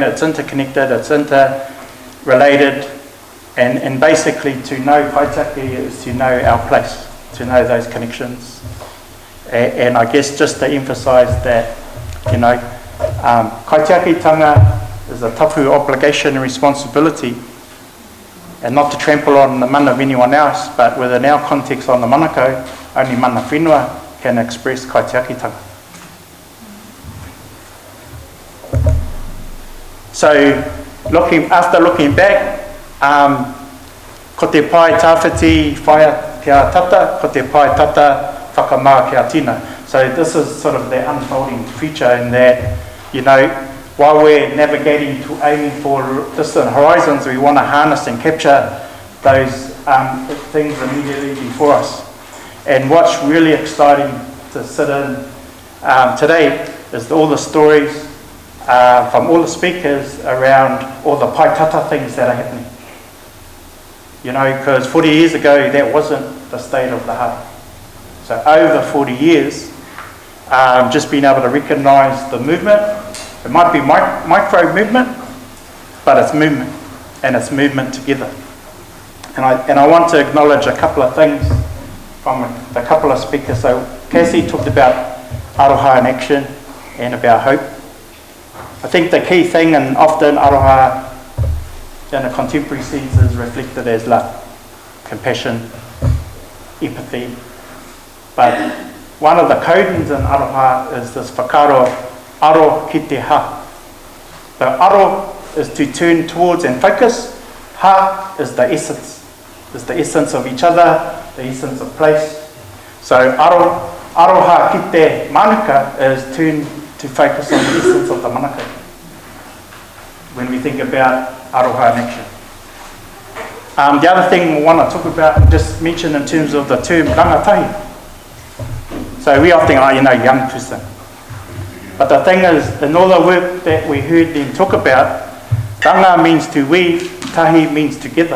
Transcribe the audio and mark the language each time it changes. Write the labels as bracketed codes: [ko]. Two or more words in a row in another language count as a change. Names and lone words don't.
[en] it's interconnected, it's interrelated, and basically to know kaitiaki is to know our place, to know those connections, and I guess just to emphasise that, you know, kaitiakitanga is a tapu obligation and responsibility, and not to trample on the mana of anyone else, but within our context on the Manukau, only [mi] mana whenua [en] can express kaitiakitanga. So, after looking back, [mi] ko te pai tāwhiti whaia kia tata, ko te pai tata whakamaa kia tina. [en] So this is sort of the unfolding feature in that, you know, while we're navigating to aiming for distant horizons, we want to harness and capture those things immediately before us. And what's really exciting to sit in today is all the stories from all the speakers around all the [mi] pai tata [en] things that are happening. You know, because 40 years ago, that wasn't the state of the harbour. So over 40 years, just being able to recognise the movement. It might be micro movement, but it's movement, and it's movement together. And I want to acknowledge a couple of things from a couple of speakers. So Cassie talked about aroha in action and about hope. I think the key thing, and often aroha in a contemporary sense is reflected as love, compassion, empathy. But one of the codings in aroha is this [mi] whakaro, aro ki te ha. [en] So aro is to turn towards and focus. Ha is the essence of each other, the essence of place. So [mi] aroha ki te Manuka [en] is turn to focus on the essence of the Manuka when we think about aroha in action. The other thing we want to talk about, just mention in terms of the term rangatahi. So we often think, young person. But the thing is, in all the work that we heard them talk about, ranga means to weave, tahi means together.